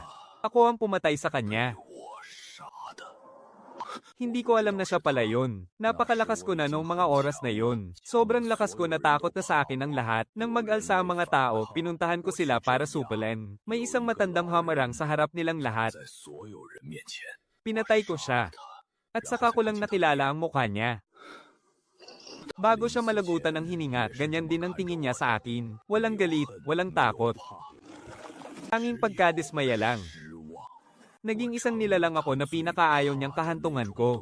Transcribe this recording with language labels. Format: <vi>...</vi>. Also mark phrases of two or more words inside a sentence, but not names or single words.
<tl>Ako ang pumatay sa kanya. Hindi ko alam na siya pala yun. Napakalakas ko na noong mga oras na yun. Sobrang lakas ko, natakot na sa akin ang lahat. Nang mag-alsa ang mga tao, pinuntahan ko sila para supulan. May isang matandang hamarang sa harap nilang lahat.</tl> <zh>在所有人面前，</zh> <tl>Pinatay ko siya. At saka ko lang nakilala ang mukha niya. Bago siya malagutan ng hininga, ganyan din ang tingin niya sa akin. Walang galit, walang takot. Tanging pagkadismaya lang.</tl> <zh>失望</zh> <tl>Naging isang nilalang ako na pinakaayaw niyang kahantungan ko.</tl>